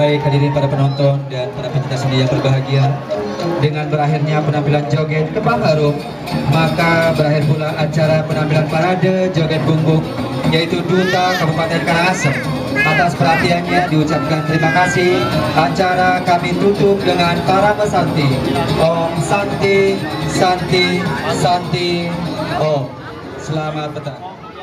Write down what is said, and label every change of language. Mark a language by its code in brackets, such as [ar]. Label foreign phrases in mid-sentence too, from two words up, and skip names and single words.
[id] hadirin para penonton dan para pecinta seni yang berbahagia, dengan berakhirnya penampilan joget Kembang Harum, maka berakhir pula acara penampilan parade joget bumbung yaitu Duta Kabupaten Karangasem. Atas perhatiannya diucapkan terima kasih. Acara kami tutup dengan Parama Santi. [sa] Om Santi, Santi, Santi, Om. [id] Selamat petang.